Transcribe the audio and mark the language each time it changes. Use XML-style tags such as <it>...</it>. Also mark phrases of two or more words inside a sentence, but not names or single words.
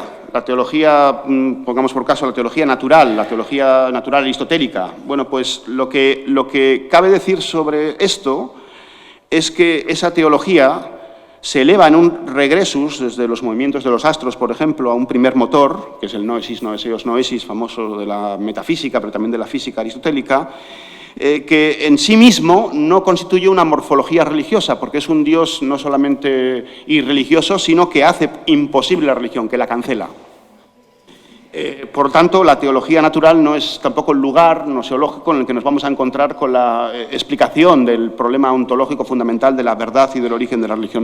<es>La teología, pongamos por caso, la teología natural aristotélica. Bueno, pues lo que cabe decir sobre esto es que esa teología se eleva en un regresus desde los movimientos de los astros, por ejemplo, a un primer motor, que es el</es> <el>νόησις, νοήσεως, νόησις,</el> <es>famoso de la metafísica, pero también de la física aristotélica, que en sí mismo no constituye una morfología religiosa, porque es un Dios no solamente irreligioso, sino que hace imposible la religión, que la cancela. Por tanto, la teología natural no es tampoco el lugar gnoseológico en el que nos vamos a encontrar con la explicación del problema ontológico fundamental de la verdad y del origen de la religión.</es>